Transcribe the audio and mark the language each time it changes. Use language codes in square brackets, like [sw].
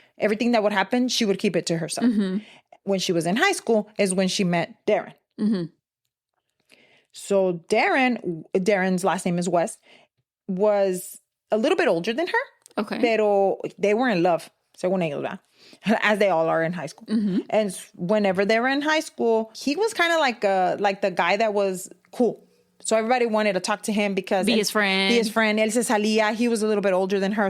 [en] Everything that would happen, she would keep it to herself. When she was in high school is when she met Darren. So Darren's last name is West, was a little bit older than her. Okay. Pero they were in love, [es] según ellos, ¿verdad? [en] As they all are in high school. And whenever they were in high school, he was kind of like the guy that was cool. So everybody wanted to talk to him because... Be his friend. [es] Él se salía. [en] He was a little bit older than her.